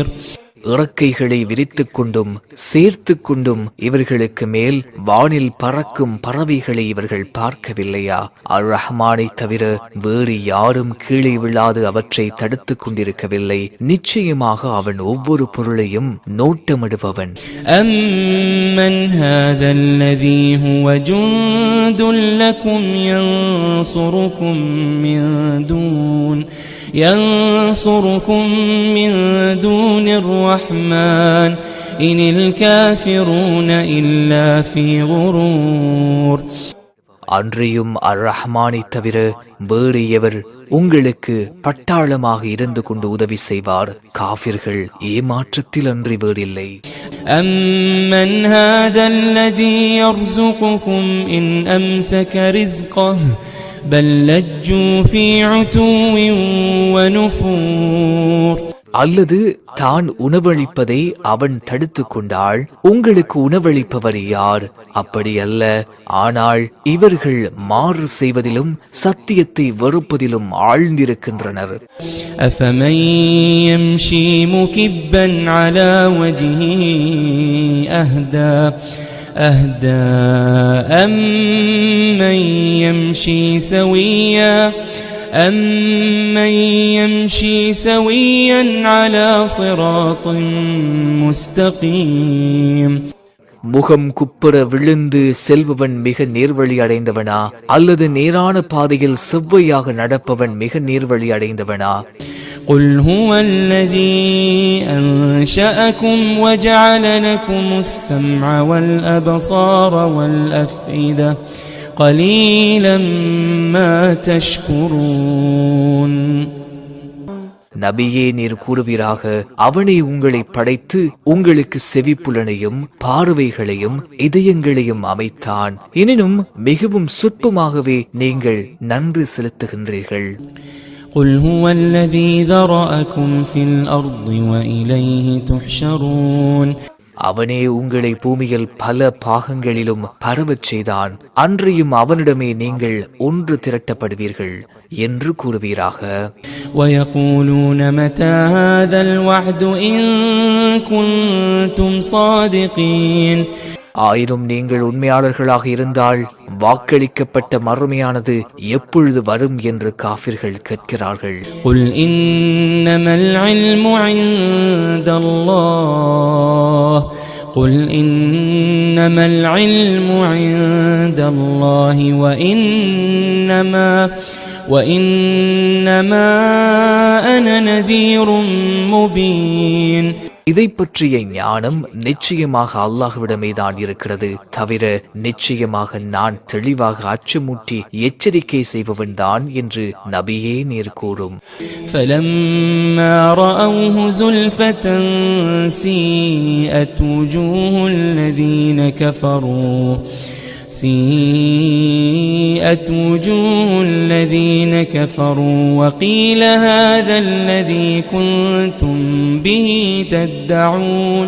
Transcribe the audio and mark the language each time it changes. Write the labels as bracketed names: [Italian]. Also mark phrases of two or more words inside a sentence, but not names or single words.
[Tamil] இறக்கைகளை விரித்துக் கொண்டும் சேர்த்து கொண்டும் இவர்களுக்கு மேல் வானில் பறக்கும் பறவைகளை இவர்கள் பார்க்கவில்லையா? அர் ரஹ்மானை தவிர வேறு யாரும் கீழே விழாது அவற்றை தடுத்துக் கொண்டிருக்கவில்லை. நிச்சயமாக அவன் ஒவ்வொரு பொருளையும் நோட்டமிடுபவன். [Arabic] أمن هذا الذي هو جند لكم ينصركم من دون الرحمن إن الكافرون إلا في غرور. [Tamil] அன்றியும் அர் ரஹ்மானை தவிர வேறு எவர் உங்களுக்கு பட்டாளமாக இருந்து கொண்டு உதவி செய்வார்? காஃபிர்கள் ஏமாற்றத்தில் அன்றி வேறில்லை. [Arabic] أَمَّنْ هَذَا الَّذِي يَرْزُقُكُمْ إِنْ أَمْسَكَ رِزْقَهُ بَلْ لَجُّوا فِي عُتُوٍّ وَنُفُورٍ. [Tamil] அல்லது தான் உணவளிப்பதை அவன் தடுத்து கொண்டாள். உங்களுக்கு உணவளிப்பவர் யார்? அப்படி அல்ல. ஆனால் இவர்கள் மாறு செய்வதிலும் சத்தியத்தை வெறுப்பதிலும் ஆழ்ந்திருக்கின்றனர். [Arabic] أَفَمَنْ يَمْشِي مُكِبًّا عَلَى وَجْهِهِ أَهْدَى أَمَّنْ يَمْشِي سَوِيًّا على صراط مستقيم. [Tamil] முகம் குப்புற விழுந்து செல்பவன் மிக நேர்வழி அடைந்தவனா? அல்லது நேரான பாதையில் செவ்வையாக நடப்பவன் மிக நேர்வழி அடைந்தவனா? [Arabic] قل هو الذي أنشأكم وجعل لكم السمع والأبصار والأفئدة قليلا ما تشكرون. [Tamil] நபியே நீர் கூறுவீராக, அவனே உங்களை படைத்து உங்களுக்கு செவிப்புலனையும் பார்வைகளையும் இதயங்களையும் அமைத்தான். எனினும் மிகவும் சொற்பமாகவே நீங்கள் நன்றி செலுத்துகின்றீர்கள். [Arabic] قل هو الذي ذرأكم في الأرض وإليه تحشرون. [Tamil] அவனே உங்களை பூமியில் பல பாகங்களிலும் பரவச் செய்தான். அன்றியும் அவனிடமே நீங்கள் ஒன்று திரட்டப்படுவீர்கள் என்று கூறுவீராக. [Arabic] ويقولون متى هذا الوعد إن كنتم صادقين. [Tamil] ஆயினும் நீங்கள் உண்மையாளர்களாக இருந்தால் வாக்களிக்கப்பட்ட மறுமையானது எப்பொழுது வரும் என்று காஃபிர்கள் கேட்கிறார்கள். [Arabic] قل إنما العلم عند الله قل إنما العلم عند الله وإنما أنا نذير مبين. [Tamil] இதை பற்றிய ஞானம் நிச்சயமாக அல்லாஹ்விடமே தான் இருக்கிறது. தவிர நிச்சயமாக நான் தெளிவாக அச்சமூட்டி எச்சரிக்கை செய்பவன் தான் என்று நபியே நீர் கூறும். [Arabic] فَلَمَّا رَأَوْهُ زُلْفَةً سِيئَتْ وجوه الذين كفروا وقيل هذا الذي كنتم به تدعون.